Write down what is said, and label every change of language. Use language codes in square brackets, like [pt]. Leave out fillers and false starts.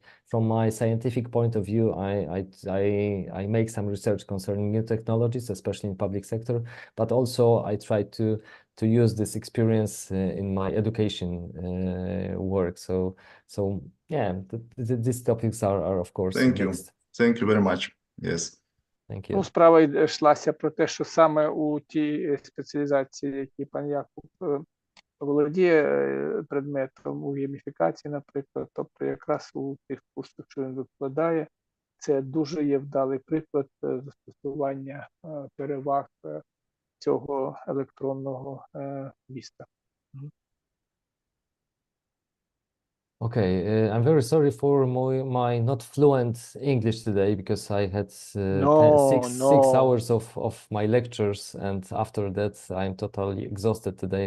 [en] From my scientific point of view, I make some research concerning new technologies, especially in public sector, but also I try to use this experience in my education work. So yeah, these topics are of course mixed. Thank you very much. Yes. Thank you. [uk] Ну, справа йшлася про те, що саме у тій спеціалізації, які пан Якуб володіє предметом у гейміфікації, наприклад, тобто якраз у тих курсах, що він викладає, це дуже є вдалий приклад застосування переваг цього електронного міста. [en] Okay, I'm very sorry for my not fluent English today because I had 6 hours of my lectures, and after that I'm totally exhausted today.